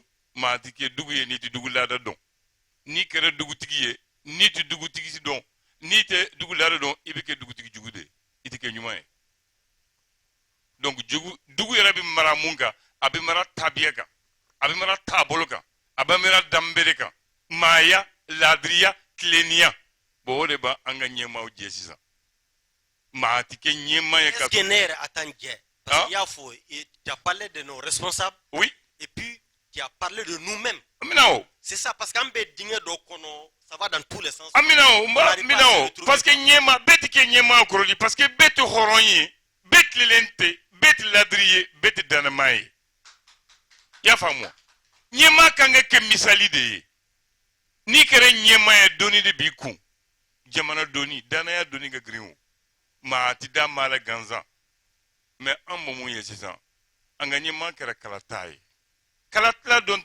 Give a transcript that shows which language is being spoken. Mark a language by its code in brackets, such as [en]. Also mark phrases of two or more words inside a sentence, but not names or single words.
[bm] maa tɛ kɛ dugu ye n'i tɛ dugu laada dɔn n'i kɛra dugutigi ye n'i tɛ dugutigi dɔn n'i tɛ dugu laada dɔn i bɛ kɛ dugutigi jugu de ye i tɛ kɛ ɲuman ye donc dugu yɛrɛ bɛ mara mun kan a bɛ mara tabiya kan a bɛ mara taabolo kan a bɛ mara danbe de kan maaya laadiriya tilennenya bon o de b'an ka ɲɛmaaw jɛ sisan maa tɛ kɛ ɲɛmaa ye ka [fr] est-ce que [bm] ne yɛrɛ a t'an jɛ [fr] parce que [bm] i y'a fɔ [fr] tu as parlé de nos responsables oui et puis tu as parlé de nous-mêmes [bm] amina o [fr] c'est ça parce qu'an [bm] bɛ dingɛ dɔ kɔnɔ [fr] ça va dans tous les sens [bm] amina o [fr] parce que [bm] ɲɛmaa bɛɛ tɛ kɛ ɲɛmaa kɔrɔ di [fr] parce que [bm] bɛɛ tɛ hɔrɔn ye bɛɛ tilelen tɛ bɛɛ tɛ laadiri ye bɛɛ tɛ danama ye i y'a faamu ɲɛmaa kan ka kɛ misali de ye n'i kɛra ɲɛmaa ye dɔnni de b'i kun jamana dɔnni danaya dɔnni ka girin o maa tɛ da maa la gansan mais an bɛ mun ye sisan an ka ɲɛmaa kɛra kalata ye kalatila dɔn